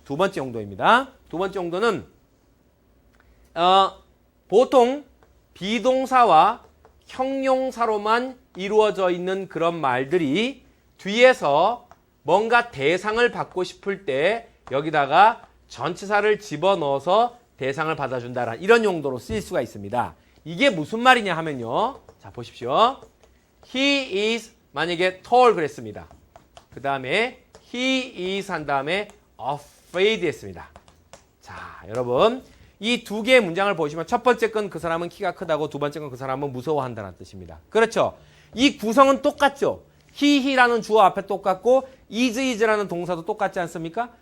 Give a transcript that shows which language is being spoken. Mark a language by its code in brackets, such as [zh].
[ko] 두 번째 용도입니다. 두 번째 용도는 보통 비동사와 형용사로만 이루어져 있는 그런 말들이 뒤에서 뭔가 대상을 받고 싶을 때 여기다가 전치사를 집어넣어서 대상을 받아준다라는 이런 용도로 쓰일 수가 있습니다. 이게 무슨 말이냐 하면요. 자, 보십시오. [en] He is [ko] 만약에 [en] tall [ko] 그랬습니다. 그 다음에 [en] he is [ko] 한 다음에 afraid 했습니다. 자, 여러분 이 두 개의 문장을 보시면 첫 번째 건 그 사람은 키가 크다고 두 번째 건 그 사람은 무서워한다는 뜻입니다. 그렇죠? 이 구성은 똑같죠? he라는 주어 앞에 똑같고 is라는 동사도 똑같지 않습니까?